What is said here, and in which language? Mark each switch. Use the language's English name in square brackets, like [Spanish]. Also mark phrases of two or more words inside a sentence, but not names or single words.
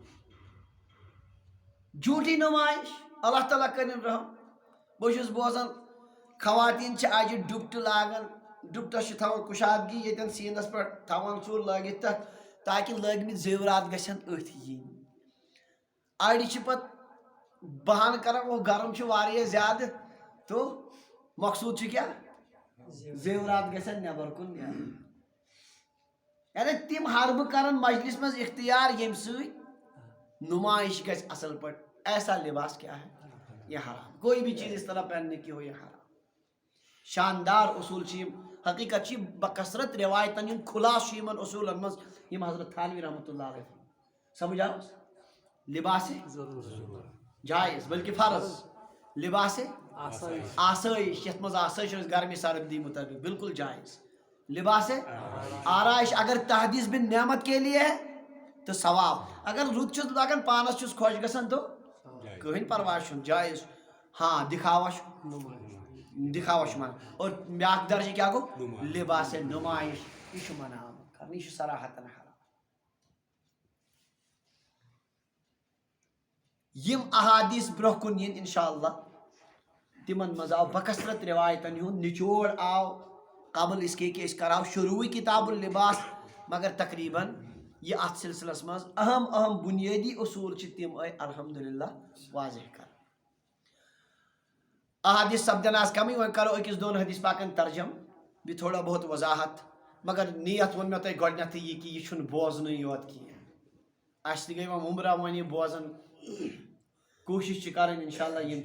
[Kashmiri] جھوٗٹی نمائش اللہ تعالیٰ کٔرِنۍ رحم بہٕ چھُس بوزان خواتیٖن چھِ اجہِ ڈُپٹہٕ لاگان ڈُپٹس چھِ تھاوان کُشادگی ییٚتٮ۪ن سیٖنس پٮ۪ٹھ تھاوان ژوٚر لٲگِتھ تتھ تاکہِ لٲگمٕتۍ زیورات گژھن أتھۍ یِنۍ اڑِ چھِ پتہٕ بہانہٕ کران او گرم چھُ واریاہ زیادٕ تو مقصوٗد چھُ کیٛاہ زیورات گژھن نٮ۪بر کُن نیرٕنۍ یعنی تِم حربہٕ کران مجلس منٛز اختیار ییٚمہِ سۭتۍ نمائش گژھِ اصل پٲٹھۍ [Urdu] ایسا لباس کیا ہے یہ حرام کوئی بھی چیز اس طرح پہننے کی ہو یہ حرام [Kashmiri] شاندار اصول چھِ یِم حقیقت چھِ بکثرت روایتن ہُنٛد خُلاصہٕ چھُ یِمن اصوٗلن منٛز یِم حضرت تھانوی رحمتہ اللہ علیہ سمجھ آو لباس جائز بلکہ فرض لباس آسٲیش یتھ منٛز آسٲیش ٲس گرمی سردی مطابق بالکل جائز لباس آرائش [Urdu] اگر تحدیث بن نعمت کے لیے ہے تو ثواب [Kashmiri] اگر رُت چھُس لگان پانس چھُس خۄش گژھان تو کٕہٕنۍ پرواے چھُنہٕ جایز ہاں دکھاوا چھُ منع اور بیاکھ درجہِ کیٛاہ گوٚو لباس نمائش یہِ چھُ منع آمُت کرنہٕ یہِ چھُ صراحتن حرام یِم احادیث برونٛہہ کُن یِن انشاء اللہ تِمن منٛز آو بکثرت روایتن ہُنٛد نچوڑ آو [Urdu] قبل اس کے کہ [Kashmiri] أسۍ کرہاو شروٗعٕے کتاب اللباس مگر تقریٖباً یہ اتھ سلسلس منٛز اہم بنیٲدی اصوٗل چھِ تِم آے الحمدللہ واضح کر احادیث سپدن آز کمٕے وۄنۍ کرو أکِس دۄن حدیث پاکن ترجم بیٚیہِ تھوڑا بہت وضاحت مگر نیت ووٚن مےٚ تۄہہِ گۄڈنیتھٕے یہِ کہِ یہِ چھُنہٕ بوزنٕے یوت کینٛہہ اسہِ تہِ گٔے وۄنۍ عُمرا وۄنۍ یہِ بوزان کوٗشش چھِ کرٕنۍ انشاء اللہ یِم